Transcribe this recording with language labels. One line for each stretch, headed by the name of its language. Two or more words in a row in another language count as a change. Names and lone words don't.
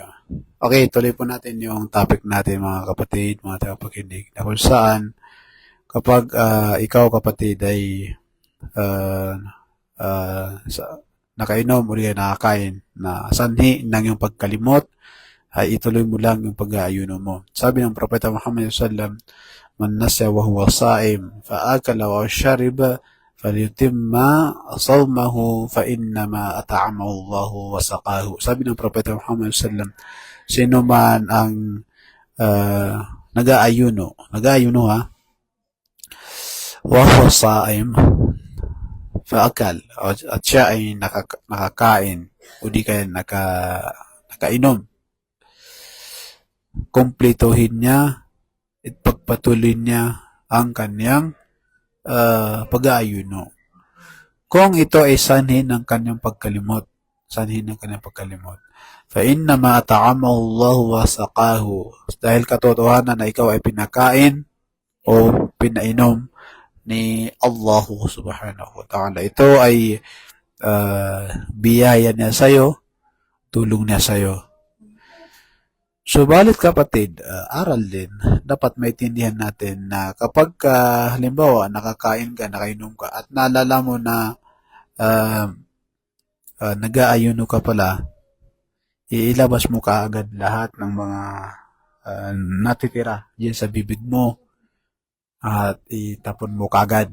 Filipino: Okay, tuloy po natin yung topic natin, mga kapatid, mga tagapakinig, na kung saan kapag ikaw, kapatid, ay nakainom o nakakain na sanhi ng iyong pagkalimot, ay ituloy mo lang yung pag-aayuno mo. Sabi ng propeta Muhammad
Arabic: صلى الله عليه وسلم من نسي وهو صائم فأكل وشرب فليتم صومه فإنما أطعمه الله وسقاه.
Filipino: Sabi ng propeta Muhammad
Arabic: صلى الله عليه وسلم,
Filipino: sino man ang nag-aayuno ha,
Arabic: وهو صائم فأكل,
Filipino: at siya ay nakakain, o di kaya nakainom, kumpletuhin niya at pagpatuloy niya ang kanyang pag-aayuno. Kung ito ay sanhin ng kanyang pagkalimot,
Arabic: فَإِنَّمَا أَطْعَمَهُ اللَّهُ وَسَقَاهُ,
Filipino: dahil katotohanan na ikaw ay pinakain o pinainom ni Allah
Arabic: سبحانه وتعالى.
Filipino: Ito ay biyaya niya sa'yo, tulong niya sa'yo. Subalit kapatid, aral din, dapat maintindihan natin na kapag halimbawa nakakain ka, nakainom ka, at naalala mo na nag-aayuno ka pala, iilabas mo kaagad lahat ng mga natitira diyan sa bibig mo at itapon mo kaagad.